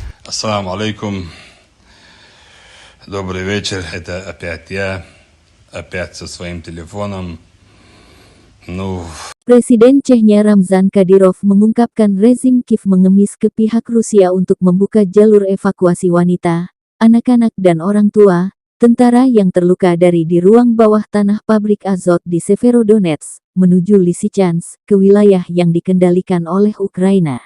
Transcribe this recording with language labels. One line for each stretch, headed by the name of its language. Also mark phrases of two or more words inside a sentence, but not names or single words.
Arabic: السلام عليكم.
Russian: Добрый вечер. Это опять я. Опять со своим телефоном.
Indonesian: Presiden Chechnya Ramzan Kadyrov mengungkapkan rezim Kiev mengemis ke pihak Rusia untuk membuka jalur evakuasi wanita, anak-anak dan orang tua, tentara yang terluka dari di ruang bawah tanah pabrik Azot di Severodonetsk, menuju Lysychansk, ke wilayah yang dikendalikan oleh Ukraina.